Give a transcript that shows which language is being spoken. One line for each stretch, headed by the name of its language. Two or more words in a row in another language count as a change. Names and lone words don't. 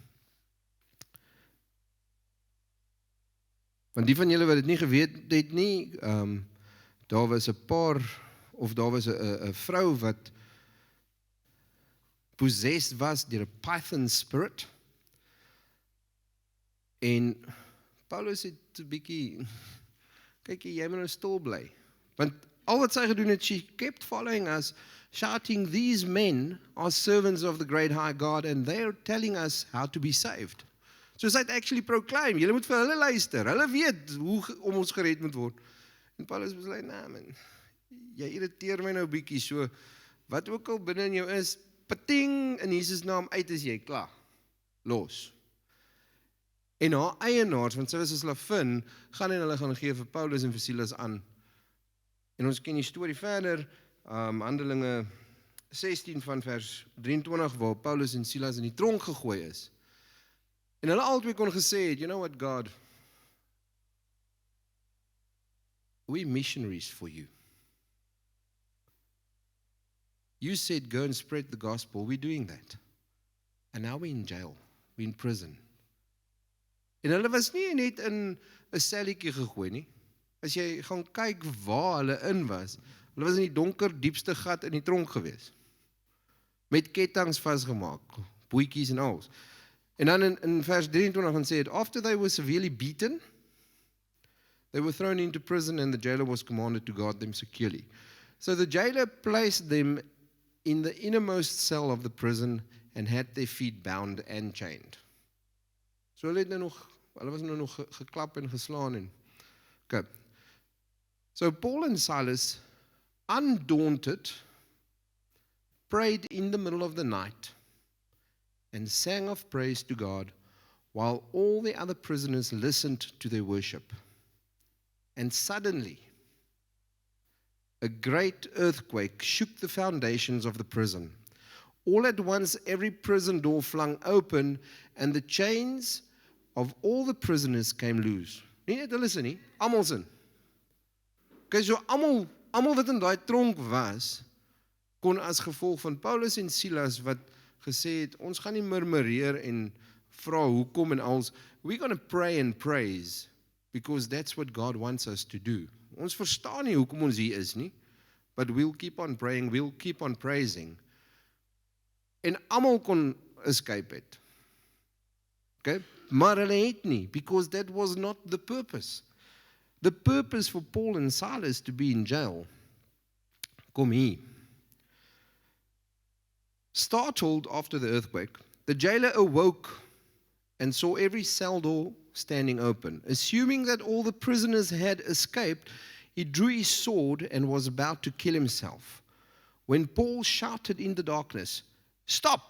Afrikaans: Want die van julle wat dit nie geweet het nie, daar was 'n paar, of daar was 'n vrou wat possessed was deur 'n
English: python spirit.
Afrikaans: En Paulus het 'n bietjie, kyk jy moet nou stil bly. Want al wat sy gedoen het,
English: she kept following us, shouting, these men are servants of the great high God and they are telling us how to be saved.
Afrikaans: So sy het
English: actually proclaim,
Afrikaans: julle moet vir hulle luister, hulle weet hoe om ons gered moet word. En Paulus was
English: like, nah man,
Afrikaans: jy irriteer my nou bietjie, so wat ook al binne in jou is, pating, in Jesus naam uit is jy, klaar, los. En haar eienaars, want sy was 'n slavin, gaan en hulle gaan gee vir Paulus en vir Silas aan. En ons ken die storie verder, Handelinge 16 van vers 23, waar Paulus en Silas in die tronk gegooi is. En hulle albei kon gesê het,
English: you know what God, we missionaries for you. You said go and spread the gospel, we're doing that. And now we're in jail, we're in prison.
Afrikaans: En hulle was nie net in 'n selletjie gegooi nie. As jy gaan kyk waar hulle in was in die donker diepste gat in die tronk gewees. Met kettinge vasgemaak, boetjies en alles. En dan in vers 23 gaan sê het,
English: after they were severely beaten, they were thrown into prison and the jailer was commanded to guard them securely. So the jailer placed them in the innermost cell of the prison and had their feet bound and chained.
Afrikaans: So hulle was nou nog geklap en geslaan en okay.
English: So Paul and Silas, undaunted, prayed in the middle of the night and sang of praise to God while all the other prisoners listened to their worship. And suddenly, a great earthquake shook the foundations of the prison. All at once, every prison door flung open, and the chains of all the prisoners came loose.
Afrikaans: Nie net hulle sin nie, almal sin. Okay, so almal wat in daai tronk was, kon as gevolg van Paulus en Silas wat gesê het, ons gaan nie murmureer en vra hoekom en als,
English: we're going to pray and praise, because that's what God wants us to do.
Afrikaans: Ons verstaan nie hoekom ons hier is nie,
English: but we'll keep on praying, we'll keep on praising.
Afrikaans: En almal kon escape het. Okay? Maar hulle het nie,
English: because that was not the purpose. The purpose for Paul and Silas to be in jail.
Afrikaans: Kom hier.
English: Startled after the earthquake, the jailer awoke and saw every cell door standing open. Assuming that all the prisoners had escaped, he drew his sword and was about to kill himself. When Paul shouted in the darkness, "Stop!